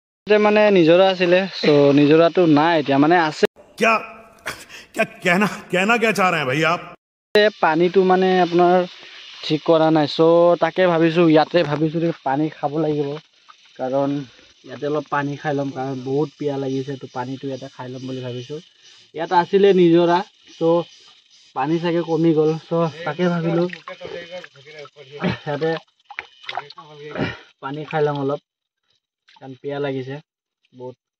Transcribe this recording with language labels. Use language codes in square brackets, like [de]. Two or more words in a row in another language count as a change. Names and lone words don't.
[as] মানে নিজৰা আছিলে চ' নিজৰাটো নাই এতিয়া মানে আছে [hi] क्या क्या कहना कहना क्या चाह रहे हैं भाई आप [as] পানীটো মানে আপোনাৰ ঠিক কৰা নাই চ' তাকে ভাবিছোঁ ইয়াতে ভাবিছোঁ যে পানী খাব লাগিব কাৰণ ইয়াতে অলপ পানী খাই ল'ম কাৰণ বহুত পিয়াহ লাগিছে তো পানীটো ইয়াতে খাই ল'ম বুলি ভাবিছোঁ ইয়াত আছিলে নিজৰা চ' পানী চাগে কমি গ'ল চ' তাকে ভাবিলোঁ ইয়াতে পানী খাই ল'ম অলপ কাৰণ পিয়াহ লাগিছে বহুত